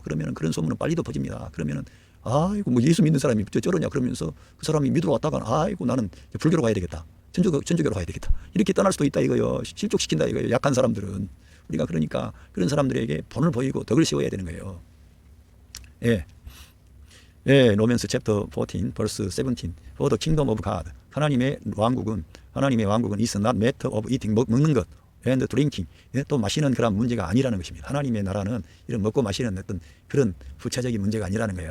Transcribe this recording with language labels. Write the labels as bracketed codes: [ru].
[ko] 그러면 그런 소문은 빨리도 퍼집니다. 그러면은 아이고 뭐 예수 믿는 사람이 저러냐 그러면서 그 사람이 믿으러 왔다가 아이고 나는 불교로 가야 되겠다. 천주교로 가야 되겠다. 이렇게 떠날 수도 있다 이거요. 실족시킨다 이거요. 약한 사람들은. 우리가 그러니까 그런 사람들에게 본을 보이고 덕을 씌워야 되는 거예요. 예. [en] 예, 로맨스 챕터 14 verse 17. For the kingdom of God. [ko] 하나님의 왕국은 [en] is not matter of eating, [ko] 먹는 것 [en] and drinking. [ko] 예, 또 마시는 그런 문제가 아니라는 것입니다. 하나님의 나라는 이런 먹고 마시는 어떤 그런 부차적인 문제가 아니라는 거예요.